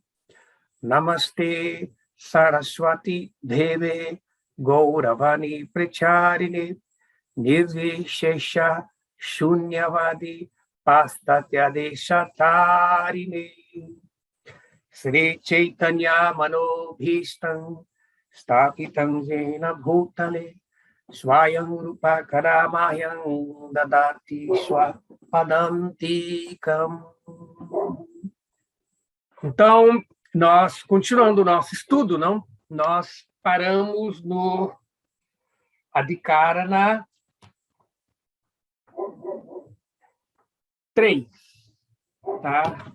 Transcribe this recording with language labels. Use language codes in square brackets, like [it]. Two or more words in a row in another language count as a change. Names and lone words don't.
[sa] Namaste Saraswati Deve Gauravani Pracharine Nirvishesha Shunyavadi Pastatya Deshatarine Sri Chaitanya Manobhishtam Stapitam Jena Bhutale Swayam Rupa Karamayam Dadati Swapadantikam. [pt] Então, nós, continuando o nosso estudo, não? Nós paramos no Adhikarana 3, tá?